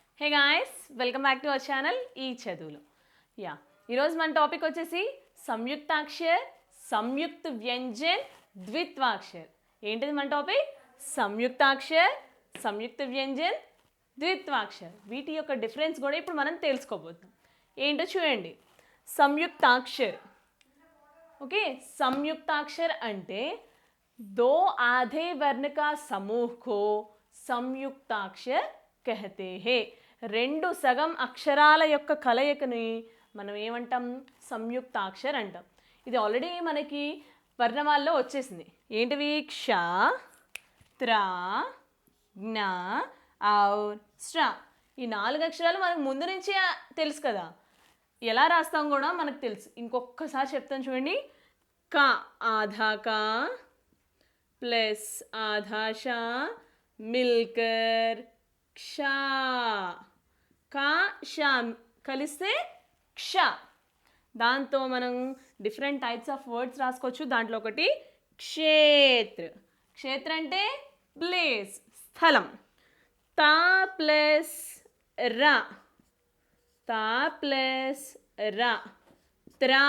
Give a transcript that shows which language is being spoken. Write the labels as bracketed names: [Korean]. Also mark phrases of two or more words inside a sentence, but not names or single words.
[English] hey guys, welcome back to our channel [Telugu] ఈ చదువులు. ఈరోజు మన టాపిక్ వచ్చేసి సంయుక్తాక్షర్, సంయుక్త వ్యంజన్, ద్విత్వాక్షర్. ఏంటిది మన టాపిక్? సంయుక్తాక్షర్, సంయుక్త వ్యంజన్, ద్విత్వాక్షర్. వీటి యొక్క డిఫరెన్స్ కూడా ఇప్పుడు మనం తెలుసుకోబోతున్నాం. ఏంటో చూడండి. సంయుక్తాక్షర్, [Hindi] ओके, संयुक्ताक्षर अंटे दो आधे वर्ण का समूह को संयुक्ताक्षर कहते हैं. [Telugu] రెండు సగం అక్షరాల యొక్క కలయికని మనం ఏమంటాం? సంయుక్తాక్షర్ అంటాం. ఇది ఆల్రెడీ మనకి వర్ణమాలలో వచ్చేసింది. ఏంటివి? క్ష, త్ర, జ్ఞ, ఔర్ శ్ర. ఈ 4 అక్షరాలు మనకు ముందు నుంచే తెలుసు కదా. ఎలా రాస్తాం కూడా మనకు తెలుసు. ఇంకొకసారి చెప్తాను చూడండి. [Hindi] क आधा का प्लस आधा षा मिलकर क्ष. [Telugu] కా షా కలిస్తే క్ష. దాంతో మనం [English] different types of words [Telugu] రాసుకోవచ్చు. దాంట్లో ఒకటి క్షేత్ర. క్షేత్ర అంటే ప్లేస్, స్థలం. తా ప్లస్ ర, తా ప్లస్ ర, త్రా.